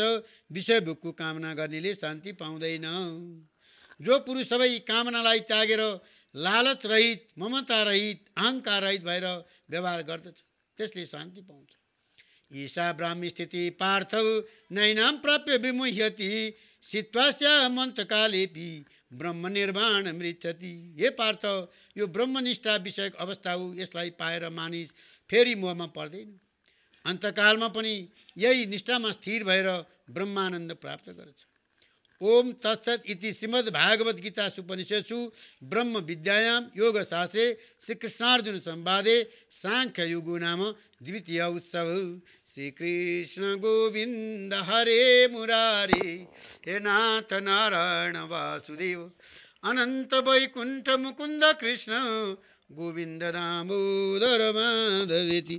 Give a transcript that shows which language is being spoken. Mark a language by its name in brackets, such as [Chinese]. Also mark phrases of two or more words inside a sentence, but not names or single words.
[Nepali] विषय भोगको कामना गर्नेले शान्ति पाउँदैन। जो पुरुष सबै कामनालाई त्यागेर लालच रहित, ममता रहित, अहङ्कार रहित भएर व्यवहार गर्दछ त्यसले शान्ति पाउँछ। [Sanskrit] ईशा ब्राह्मी स्थिति पार्थौ नैनां प्राप्य विमुह्यति सित्वास्य मन्तकालेपि ब्रह्म निर्वाण मृच्छति। [Nepali] हे पार्थ, यो ब्रह्मनिष्ठा विषयक अवस्था हो। यसलाई पाएर मानिस फेरि मोहमा पर्दैन। अन्तकालमा पनि यही निष्ठामा स्थिर भएर ब्रह्मानन्द प्राप्त गर्छ। [Sanskrit] ओम तत्सत इति श्रीमद् भागवत गीता उपनिषत्सु ब्रह्म विद्यायां योगशास्त्रे श्रीकृष्णार्जुन संवादे सांख्य युगो नाम द्वितीय उत्सव। श्रीकृष्ण गोविंद हरे मुरारे हे नाथ नारायण वासुदेव अनंत वैकुंठ मुकुंद कृष्ण गोविंद दामोदर माधवेति।